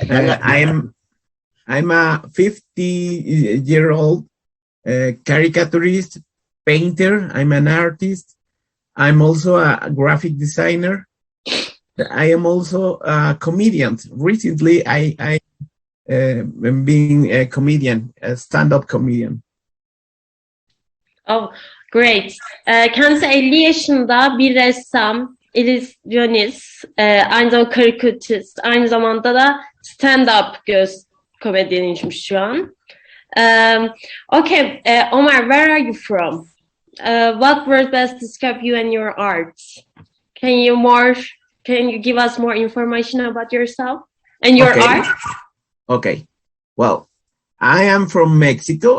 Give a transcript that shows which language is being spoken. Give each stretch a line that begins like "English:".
English: I'm a 50-year-old caricaturist, painter. I'm an artist. I'm also a graphic designer. I am also a comedian. Recently, I am being a comedian, a stand-up comedian. Oh, great.
Turkish: Kendisi 50 yaşında bir ressam, illüzyonist, aynı zamanda karikatürist, aynı zamanda da stand-up komedyeniymiş şu an.
English: Okay, Omar, where are you from? What words best describe you and your art? Can you give us more information about yourself and your art? Okay. Well, I am from Mexico.